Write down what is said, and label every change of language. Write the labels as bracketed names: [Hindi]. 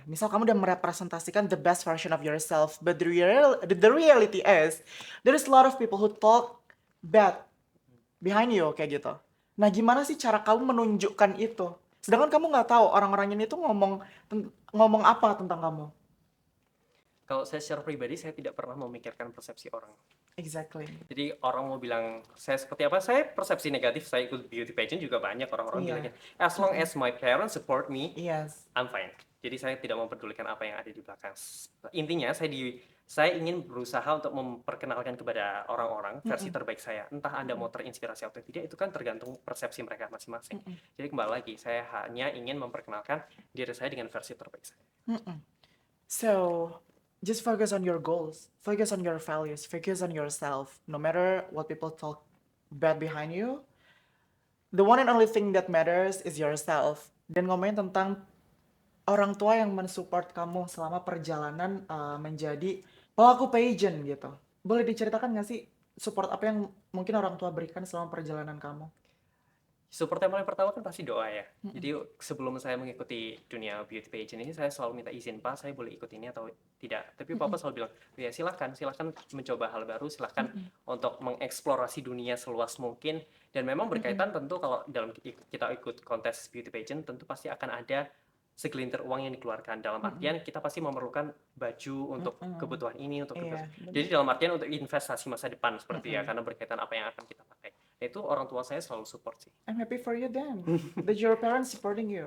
[Indonesian] Misal kamu udah merepresentasikan [English] the best version of yourself, but the reality is, there is a lot of people who talk bad behind you [Indonesian] kayak gitu. Nah gimana sih cara kamu menunjukkan itu? Sedangkan kamu nggak tahu orang-orang ini tuh ngomong apa tentang kamu. Kalau saya secara pribadi, saya tidak pernah memikirkan persepsi orang. [English] Exactly. [Indonesian] Jadi orang mau bilang saya seperti apa, saya persepsi negatif, saya ikut beauty pageant juga banyak orang-orang Iya. bilangnya, [English] as long as my parents support me, Yes. I'm fine. [Indonesian] Jadi saya tidak mempedulikan apa yang ada di belakang. Intinya saya ingin berusaha untuk memperkenalkan kepada orang-orang versi terbaik saya. Entah Anda mau terinspirasi atau tidak, itu kan tergantung persepsi mereka masing-masing. Jadi kembali lagi, saya hanya ingin memperkenalkan diri saya dengan versi terbaik saya. [English] So, just focus on your goals, focus on your values, focus on yourself. No matter what people talk bad behind you, the one and only thing that matters is yourself. [Indonesian] Dan ngomongin tentang orang tua yang mensupport kamu selama perjalanan menjadi pelaku pageant gitu. Boleh diceritakan nggak sih support apa yang mungkin orang tua berikan selama perjalanan kamu? Support yang paling pertama kan pasti doa ya. Mm-mm. Jadi sebelum saya mengikuti dunia beauty pageant ini, saya selalu minta izin, Pak, saya boleh ikut ini atau tidak. Tapi Papa selalu bilang, ya silahkan, silahkan mencoba hal baru, silahkan Mm-mm. untuk mengeksplorasi dunia seluas mungkin. Dan memang Mm-mm. berkaitan tentu kalau dalam kita ikut kontes beauty pageant, tentu pasti akan ada segelintir uang yang dikeluarkan. Dalam Mm-mm. artian kita pasti memerlukan baju untuk Mm-mm. kebutuhan ini, untuk kebutuhan. Iya, Jadi benar. dalam artian untuk investasi masa depan seperti ya, Mm-mm. karena berkaitan apa yang akan kita pakai. Itu orang tua saya selalu support sih. [English] I'm happy for you then that your parents supporting you.